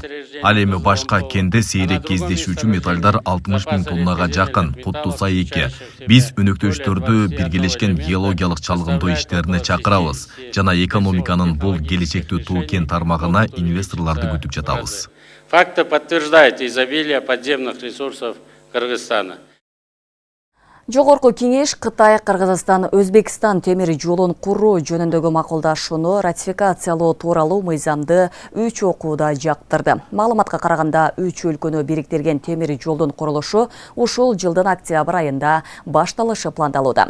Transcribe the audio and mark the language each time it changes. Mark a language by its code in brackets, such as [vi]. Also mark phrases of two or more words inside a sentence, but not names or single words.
[ky] Ал эми башка кенде сейрек кездешүүчү металлдар 60 000 тоннага жакын. Куттуса 2. Биз өнөктөштөрдү биргелешкен геологиялык чалгындоо иштерине чакырабыз жана экономиканын бул келечектүү туу кен тармагына инвесторлорду күтүп жатабыз. [ru] Факты подтверждают изобилие подземных ресурсов Кыргызстана. [ky] Жогорку кеңеш Кытай, Кыргызстан, Өзбекстан темир жолун куруу жөнүндөгү макулдашууну ратификациялоо тууралуу мыйзамды 3 окууда жактырды. Маалыматка караганда 3 өлкөнү бириктирген темир жолдун курулушу ушул жылдын октябрь айында башталышы пландалууда.